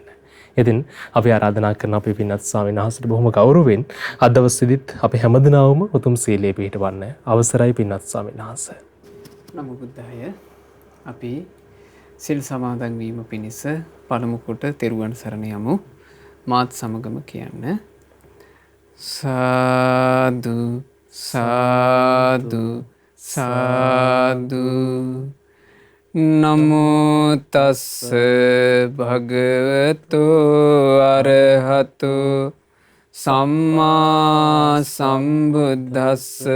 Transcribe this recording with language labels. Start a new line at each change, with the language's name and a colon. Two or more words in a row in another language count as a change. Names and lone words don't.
Sinhala: ඉතින් අපි ආරාධනා කරන අපේ පින්වත් ස්වාමීන් වහන්සේට බොහොම ගෞරවයෙන් අද දවසේදීත් අපි හැමදෙනාම උතුම් සීලයේ පිහිටවන්න අවසරයි පින්වත් ස්වාමීන් වහන්සේ.
Pali: නමෝ බුද්ධාය.
Sinhala: අපි සිල් සමාදන් වීම පිණිස පළමු කොට තෙරුවන් සරණ යමු. මාත් සමගම කියන්න. සාදු සාදු සාදු.
Pali: නමෝ තස්ස භගවතු අරහතු සම්මා සම්බුද්දස්ස.